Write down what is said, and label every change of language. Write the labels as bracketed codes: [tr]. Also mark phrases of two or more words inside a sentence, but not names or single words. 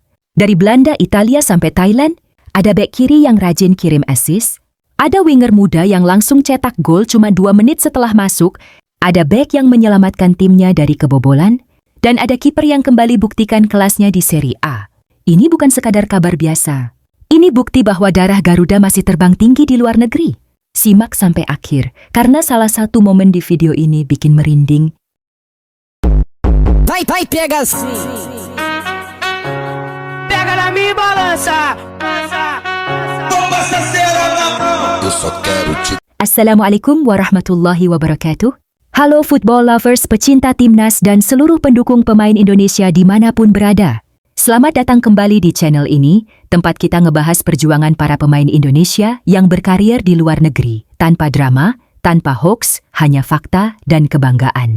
[id] Dari Belanda, Italia sampai Thailand, ada bek kiri yang rajin kirim assist, ada winger muda yang langsung cetak gol cuma 2 menit setelah masuk, ada bek yang menyelamatkan timnya dari kebobolan, dan ada kiper yang kembali buktikan kelasnya di Serie A. Ini bukan sekadar kabar biasa. Ini bukti bahwa darah Garuda masih terbang tinggi di luar negeri. Simak sampai akhir, karena salah satu momen di video ini bikin merinding. [pt] Vai, pega assim. Pega na minha balança. [ar] السلام عليكم ورحمة الله وبركاته. [id] Halo [en] football lovers, [id] pecinta timnas dan seluruh pendukung pemain Indonesia dimanapun berada. Selamat datang kembali di channel ini, tempat kita ngebahas perjuangan para pemain Indonesia yang berkarir di luar negeri, tanpa drama, tanpa hoax, hanya fakta dan kebanggaan.